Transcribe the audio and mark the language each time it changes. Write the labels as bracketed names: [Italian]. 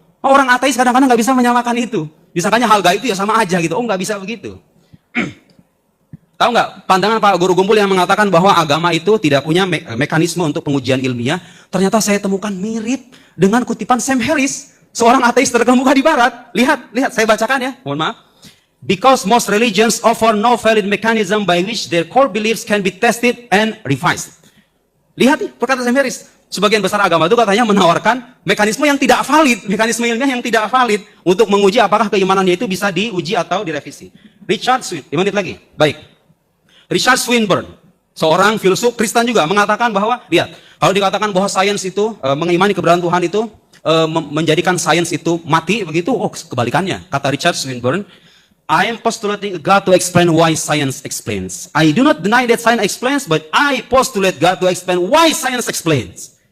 [Indonesian] Orang ateis kadang-kadang nggak bisa menyamakan itu. Disangkanya hal gaib itu ya sama aja gitu. Oh nggak bisa begitu. Tahu nggak pandangan Pak Guru Gumpul yang mengatakan bahwa agama itu tidak punya mekanisme untuk pengujian ilmiah? Ternyata saya temukan mirip dengan kutipan Sam Harris, seorang ateis terkemuka di Barat. Lihat, saya bacakan ya. Mohon maaf. [English] Because most religions offer no valid mechanism by which their core beliefs can be tested and revised. [Indonesian] Lihat nih, perkataan Sam Harris. Sebagian besar agama itu katanya menawarkan mekanisme yang tidak valid, mekanisme ilmiah yang tidak valid untuk menguji apakah keimanannya itu bisa diuji atau direvisi. Richard Swinburne, 5 menit lagi. Baik. Richard Swinburne, seorang filsuf Kristen juga mengatakan bahwa, lihat, kalau dikatakan bahwa sains itu mengimani keberadaan Tuhan itu menjadikan sains itu mati begitu, oh kebalikannya. Kata [English] Richard Swinburne, I am postulating God to explain why science explains. I do not deny that science explains, but I postulate God to explain why science explains.